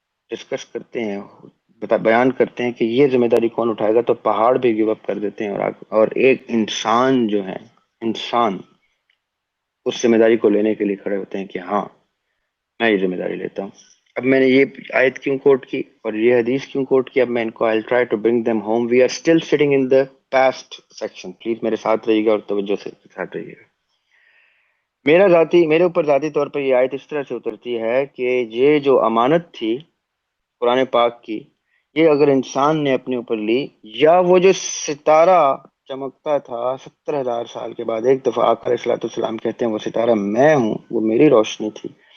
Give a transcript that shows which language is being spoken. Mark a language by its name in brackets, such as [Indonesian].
[Urdu] Discuss کرتے ہیں، بیان کرتے ہیں کہ یہ ذمہ داری کون اٹھائے گا، تو پہاڑ بھی گیو اپ کر دیتے ہیں، اور ایک انسان جو ہے، انسان اس ذمہ داری کو لینے کے لیے کھڑے ہوتے ہیں کہ ہاں میں یہ ذمہ داری لیتا ہوں۔ اب میں نے یہ آیت کیوں کوٹ کی اور یہ حدیث کیوں کوٹ کی، اب میں ان کو [English] I'll try to bring them home. We are still sitting in the past section. [Urdu] Please میرے ساتھ رہیے گا اور توجہ سے ساتھ رہیے گا۔ میرے اوپر ذاتی طور پر یہ آیت اس طرح سے اترتی ہے کہ یہ جو امانت تھی قرآن پاک کی، یہ اگر انسان نے اپنے اوپر لی، یا وہ جو ستارہ چمکتا تھا 70,000 سال کے بعد ایک دفعہ آقا علیہ الصلوۃ والسلام کہتے ہیں وہ ستارہ میں ہوں، وہ میری روشنی تھی،